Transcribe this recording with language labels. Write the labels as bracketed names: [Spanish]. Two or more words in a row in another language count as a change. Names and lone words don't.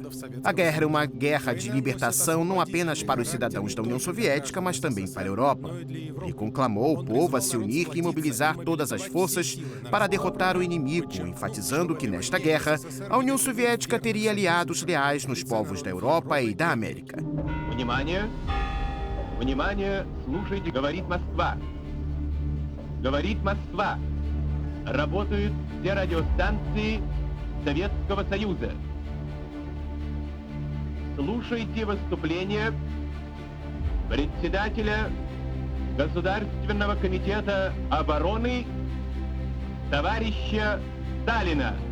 [Portuguese] A guerra era uma guerra de libertação não apenas para os cidadãos da União Soviética, mas também para a Europa. Ele conclamou o povo a se unir e mobilizar todas as forças para derrotar o inimigo, enfatizando que nesta guerra a União Soviética teria aliados leais nos povos da Europa e da América. [Russian] Внимание! Внимание! Слушайте, говорит Москва. Говорит Москва. Работают все радиостанции Советского Союза. Слушайте выступление председателя Государственного комитета обороны товарища Сталина.